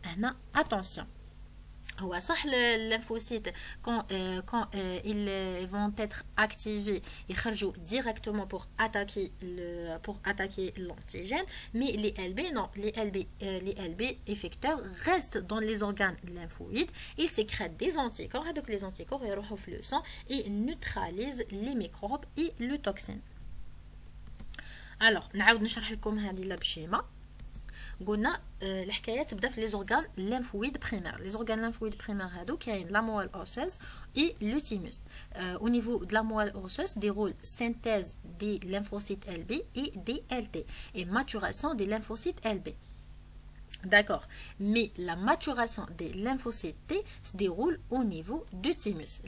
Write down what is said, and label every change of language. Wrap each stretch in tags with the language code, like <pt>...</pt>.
<fr>هنا attention.</fr> <ar>هو صح</ar> <fr>lymphocytes quand ils vont être activés</fr> <ar>يخرجوا</ar> <fr>directement pour attaquer l'antigène, mais les LB non, les LB effecteurs restent dans les organes lymphoïdes, ils sécrètent des anticorps, donc les anticorps</fr> <ar>يروحوا في</ar> <fr>le sang et neutralisent les microbes et le toxine.</fr> <ar>alors نعاود نشرح لكم هذه بالشيمه. قلنا الحكايه تبدا في لي زورغان</ar> <fr>lymphoïdes primaires. Les organes lymphoïdes primaires</fr> <ar>هادو كاين</ar> <fr>la moelle osseuse et le thymus. Au niveau de la moelle osseuse déroule synthèse des lymphocytes LB et des LT et maturation des lymphocytes LB. D'accord, mais la maturation des lymphocytes T se déroule au niveau du thymus.</fr>